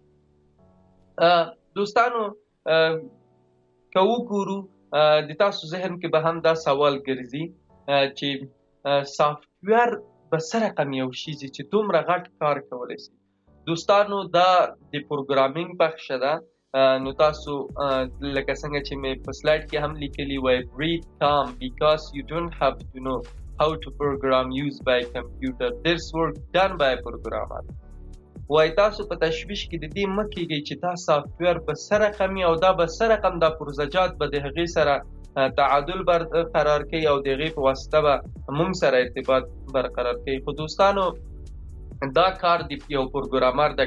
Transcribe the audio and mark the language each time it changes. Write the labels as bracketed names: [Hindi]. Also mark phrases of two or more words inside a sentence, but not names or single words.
[Pashto] دوستانو که وګورو د تاسو ذهن کې به هم دا سوال ګرځي چې سافټویر به څه رقم یو شي چې دومره غټ کار کولی سي. دوستانو دا د پروګرامینګ بخشه ده. نو تاسو لکه څنګه چې مې په سلایډ کې هم لیکلي وای [English] breathe calm because you don't have to know how to program used by computer. This work done by a programmer. [Pashto] وای تاسو په تشویش کې د دې مه کېږئ چې دا سافټویر به څه رقم وي او دا به څه رقم دا پروژهجات به د هغې سره تعادل برقرار کوي او د هغې په واسطه به موږ سره ارتباط برقرار کوي. خو دوستانو دا کار د یو پروګرامر ده.